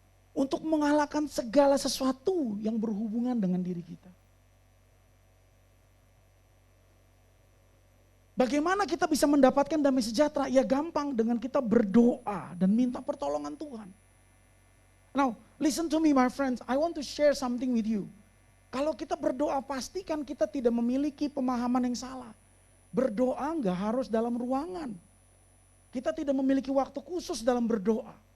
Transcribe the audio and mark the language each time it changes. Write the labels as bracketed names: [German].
[Indonesian] Untuk mengalahkan segala sesuatu yang berhubungan dengan diri kita. Bagaimana kita bisa mendapatkan damai sejahtera? Ya gampang dengan kita berdoa dan minta pertolongan Tuhan. [English] Now, listen to me my friends, I want to share something with you. [Indonesian] Kalau kita berdoa pastikan kita tidak memiliki pemahaman yang salah. Berdoa enggak harus dalam ruangan. Kita tidak memiliki waktu khusus dalam berdoa.